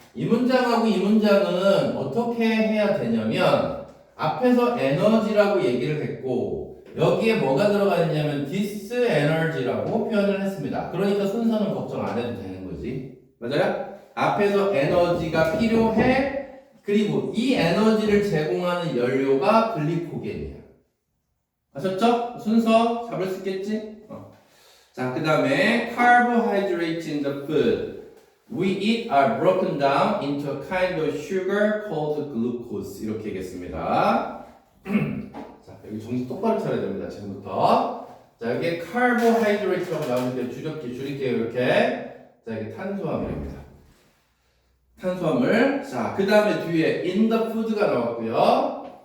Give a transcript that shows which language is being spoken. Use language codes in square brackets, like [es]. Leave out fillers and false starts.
[ko] 이 문장하고 이 문장은 어떻게 해야 되냐면, 앞에서 에너지라고 얘기를 했고, 여기에 뭐가 들어가 있냐면 this energy라고 표현을 했습니다. 그러니까 순서는 걱정 안 해도 되는 거지. 맞아요? 앞에서 에너지가 필요해. 그리고 이 에너지를 제공하는 연료가 글리코겐이야. 아셨죠? 순서 잡을 수 있겠지? 자, 그 다음에 [en] carbohydrates in the food we eat are broken down into a kind of sugar called glucose. [ko] 이렇게 얘기했습니다. 자, 여기 정신 똑바로 차려야 됩니다. 지금부터. 자, 여기에 carbohydrate라고 나오는데 줄일게요. 이렇게. 자, 이게 탄수화물입니다. 탄수화물. 자, 그 다음에 뒤에 [en] in the food [ko] 가 나왔고요.